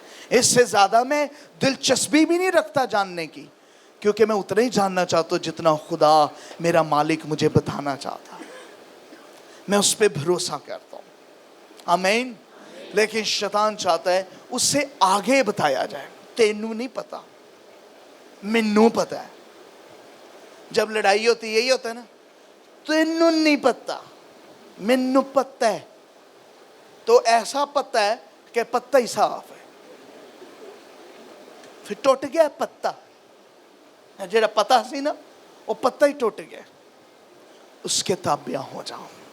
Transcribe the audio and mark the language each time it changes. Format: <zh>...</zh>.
<ur>اس سے زیادہ میں دلچسپی بھی نہیں رکھتا جاننے کی, کیونکہ میں اتنا ہی جاننا چاہتا ہوں جتنا خدا میرا مالک مجھے بتانا چاہتا ہے. میں اس پہ بھروسہ کرتا ہوں. آمین. لیکن شیطان چاہتا ہے اس سے آگے بتایا جائے.</ur> <pa>تینوں نہیں پتا, منوں پتا ہے.</pa> <ur>جب لڑائی ہوتی یہی ہوتا ہے نا,</ur> <pa>تینوں نہیں پتا منوں پتا ہے.</pa> <ur>تو ایسا پتا ہے کہ پتا ہی صاف ہے, پھر ٹوٹ گیا پتا. جڑا پتا سی نا وہ پتا ہی ٹوٹ گیا. اس کے تابع ہو جاؤ.</ur>